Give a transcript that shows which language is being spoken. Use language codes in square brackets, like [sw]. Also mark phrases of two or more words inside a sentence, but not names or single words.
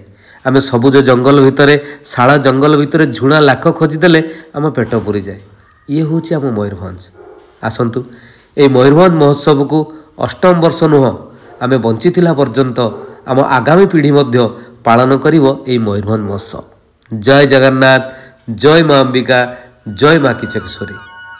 [or] ଆମ ସବୁଜ ଜଙ୍ଗଲ ଭିତରେ ଶାଳା ଜଙ୍ଗଲ ଭିତରେ ଝୁଣା ଲାଖ ଖୋଜିଦେଲେ ଆମ ପେଟ ପୁରୀ ଜାଏ। ୟେ ହୋଚେ ଆମ ମୟୂରଭଞ୍ଜ। ଆସନ୍ତୁ ଏ ମୟୂରଭଞ୍ଜ ମହୋତ୍ସବ କୋ 8ମ ବର୍ଷ ନୁହ ଆମ ବଞ୍ଚିଥିଲା ପର୍ଯ୍ୟନ୍ତ ଆମ ଆଗାମୀ ପିଢ଼ୀ ମଧ୍ୟ ପାଳନ କରିବୋ ଏ ମୟୂରଭଞ୍ଜ ମହୋତ୍ସବ। ଜୟ ଜଗନ୍ନାଥ, ଜୟ ମାଁ ଅମ୍ବିକା, ଜୟ ମାଁ କିଚକେଶ୍ୱରୀ।